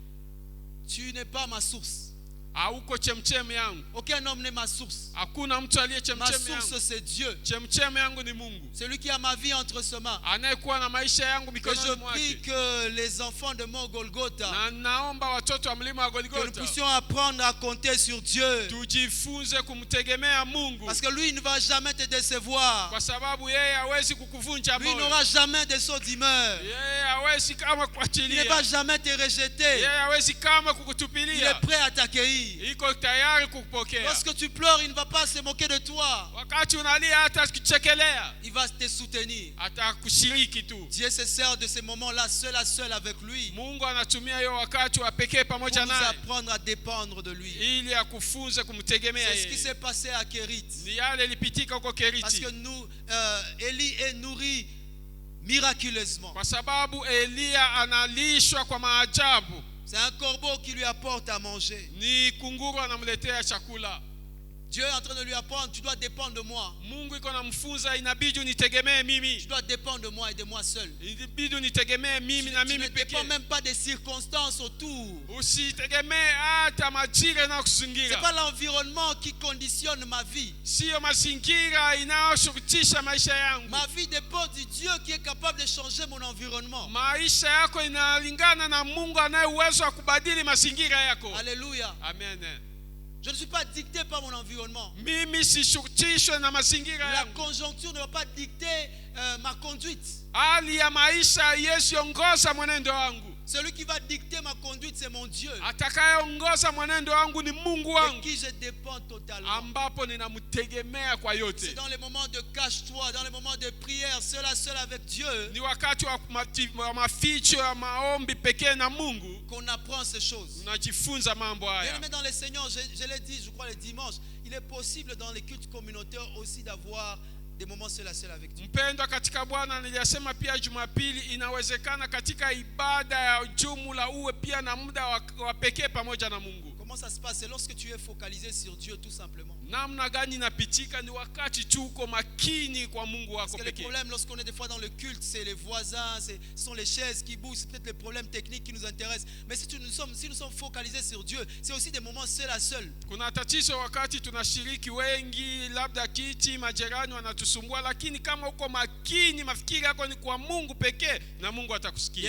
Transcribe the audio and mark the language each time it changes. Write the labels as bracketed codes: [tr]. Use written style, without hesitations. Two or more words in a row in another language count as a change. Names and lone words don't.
[fr] Tu n'es pas ma source. [sw] Hauko chemchemi yangu, [fr] Aucun homme n'est ma source. [sw] hakuna mtu aliye [fr] Ma [sw] chemchemi [fr] source, [sw] yangu. [fr] c'est Dieu. [sw] Chemchemi yangu ni Mungu, [fr] Celui qui a ma vie entre ses mains. [sw] anayekuwa na maisha yangu [fr] Et [sw] mikononi [fr] je prie [sw] mwake. [fr] que les enfants de Mont Golgotha, [sw] Na naomba watoto wa mlima wa [fr] que nous [sw] Golgotha [fr] puissions apprendre à compter sur Dieu. [sw] tujifunze kumtegemea Mungu, [fr] Parce que lui, il ne va jamais te décevoir. [sw] kwa sababu yeye hawezi kukuvunja [fr] Lui, il [sw] moyo. [fr] n'aura jamais de saut d'humeur. [sw] Yeye hawezi kama [fr] Il ne [sw] kuachilia, [fr] va jamais te rejeter. [sw] yeye hawezi kama [fr] Il est [sw] kukutupilia, [fr] prêt à t'accueillir. [sw] iko tayari kukupokea. [fr] Lorsque tu pleures, il ne va pas se moquer de toi. [sw] Wakati unalia hata kuchekelea, [fr] Il va te soutenir. [sw] atakushiriki tu. [fr] Dieu se sert de ces moments-là, seul à seul avec lui, [sw] Mungu anatumia hiyo wakati wa pekee [fr] pour [sw] pamoja [fr] nous [sw] naye [fr] apprendre à dépendre de lui. [sw] ili akufunze kumtegemea [fr] C'est ce qui [sw] yeye. [fr] s'est passé à Kérit. [sw] Ni yale ilipitika huko [fr] Parce que [sw] Keriti, [fr] nous, Élie est nourri miraculeusement. [sw] kwa sababu Eliya analishwa kwa maajabu. [fr] C'est un corbeau qui lui apporte à manger. [sw] Ni kunguru anamletea chakula. [fr] Dieu est en train de lui apprendre, tu dois dépendre de moi. [sw] Mungu iko namfunza, inabidi unitegemee [fr] Tu [sw] mimi, [fr] dois dépendre de moi et de moi seul. [sw] inabidi unitegemee mimi na [fr] Tu ne [sw] mimi [fr] dépends [sw] pekee. [fr] même pas des circonstances autour. [sw] Usitegemee hata majira [fr] Ce [sw] yanayokuzingira. [fr] n'est pas l'environnement qui conditionne ma vie. [sw] Siyo mazingira inayoshurutisha maisha yangu. [fr] Ma vie dépend du Dieu qui est capable de changer mon environnement. [sw] Maisha yako inalingana na Mungu anaye uwezo wa kubadili mazingira yako. [fr] Alléluia. [sw] Amen. [fr] Je ne suis pas dicté par mon environnement. [sw] Mimi sishurutishwe na mazingira [fr] La [sw] yangu. [fr] conjoncture ne va pas dicter ma conduite. [sw] Hali ya maisha yesiongoza mwenendo wangu. [fr] Celui qui va dicter ma conduite, c'est mon Dieu, [sw] Atakayeongoza mwenendo wangu ni Mungu [fr] de [sw] wangu, [fr] qui je dépends totalement. [sw] ambapo ninamtegemea kwa [fr] C'est [sw] yote. [fr] dans les moments de cache-toi, dans les moments de prière, seul à seul avec Dieu, [sw] Ni wakati wa wa maficho ya maombi pekee na Mungu [fr] qu'on apprend ces choses. [sw] unajifunza mambo haya. [fr] Bien aimé dans le Seigneur, je l'ai dit, je crois, le dimanche, il est possible dans les cultes communautaires aussi d'avoir des moments seul à seul avec Dieu. [sw] Mpendwa katika Bwana, nilisema pia Jumapili, inawezekana katika ibada ya jumla uwe pia na muda wa pekee pamoja na Mungu. [fr] Comment ça se passe? C'est lorsque tu es focalisé sur Dieu, tout simplement. [sw] Namna gani inapitika? Ni wakati tu uko makini kwa Mungu [fr] Parce [sw] wako [fr] que le [sw] pekee. [fr] problème, lorsqu'on est des fois dans le culte, c'est les voisins, ce sont les chaises qui bougent, c'est peut-être les problèmes techniques qui nous intéressent. Mais si nous sommes focalisés sur Dieu, c'est aussi des moments seul à seul. [sw] Kuna tatizo wakati tunashiriki wengi, labda kiti majirani wanatusumbua, lakini kama uko makini, mafikiri yako ni kwa Mungu pekee, na Mungu atakusikia.